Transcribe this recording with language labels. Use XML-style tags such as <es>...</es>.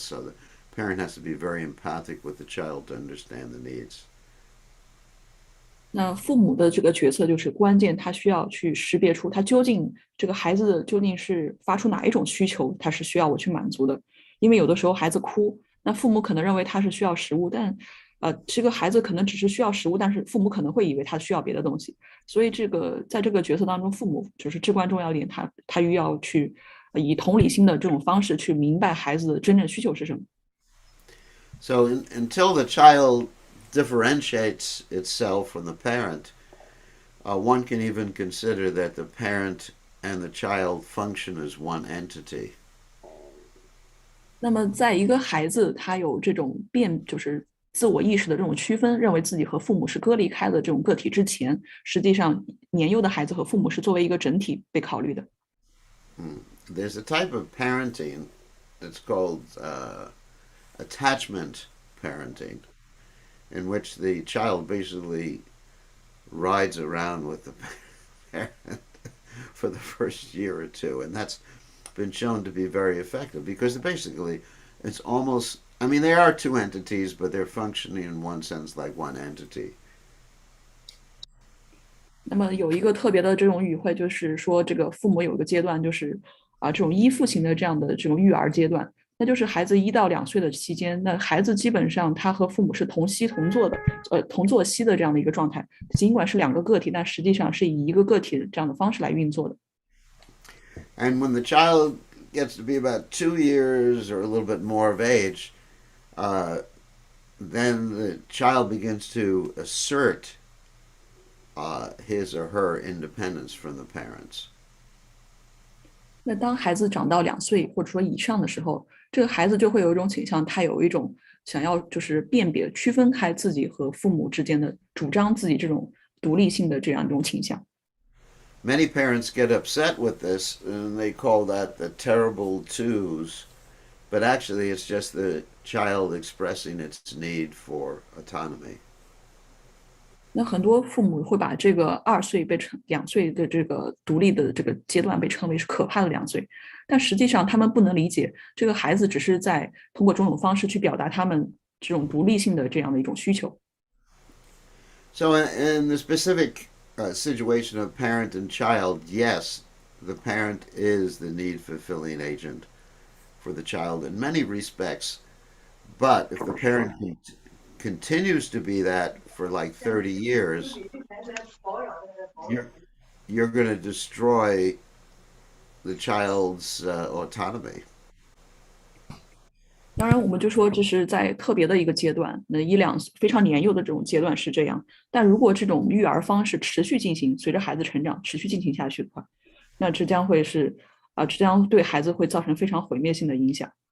<en>So the parent has to be very empathic with the child to understand the needs.</en> <zh>那父母的这个角色就是关键，他需要去识别出他究竟这个孩子究竟是发出哪一种需求，他是需要我去满足的。因为有的时候孩子哭，那父母可能认为他是需要食物，但这个孩子可能只是需要食物，但是父母可能会以为他需要别的东西。所以在这个角色当中，父母就是至关重要一点，他又要去以同理心的这种方式去明白孩子的真正需求是什么。</zh> <en>So until the child differentiates itself from the parent, one can even consider that the parent and the child function as one entity.</en> <zh>那么，在一个孩子他有这种就是自我意识的这种区分，认为自己和父母是割离开的这种个体之前，实际上年幼的孩子和父母是作为一个整体被考虑的。</zh> <en>There's a type of parenting that's called attachment parenting, in which the child basically rides around with the parent for the first year or two, and that's been shown to be very effective because basically it's almost, I mean, they are two entities, but they're functioning in one sense like one entity.</en> <zh>那么有一个特别的这种语汇，就是说这个父母有一个阶段，就是这种依附型的这样的这种育儿阶段，那就是孩子1到2岁的期间，那孩子基本上他和父母是同息同坐的，同坐息的这样的一个状态。尽管是2个个体，但实际上是以一个个体这样的方式来运作的。</zh> <en>And when the child gets to be about 2 years or a little bit more of age, then the child begins to assert his or her independence from the parents.</en> <zh>那当孩子长到2岁或者说以上的时候，这个孩子就会有一种倾向，他有一种想要就是辨别、区分开自己和父母之间的，主张自己这种独立性的这样一种倾向。</zh> <en>Many parents get upset with this, and they call that the terrible twos. But actually, it's just the child expressing its need for autonomy.</en> <zh>那很多父母会把这个2岁2岁的这个独立的这个阶段被称为是可怕的2岁，但实际上他们不能理解，这个孩子只是在通过种种方式去表达他们这种独立性的这样的一种需求。</zh> <en>So in the specific situation of parent and child, yes, the parent is the need-fulfilling agent for the child in many respects. But if the parent continues to be that for like 30 years, you're going to destroy the child's autonomy.</en> <zh>当然，我们就说这是在特别的一个阶段，那非常年幼的这种阶段是这样。但如果这种育儿方式持续进行，随着孩子成长持续进行下去的话，那这将对孩子会造成非常毁灭性的影响。</zh>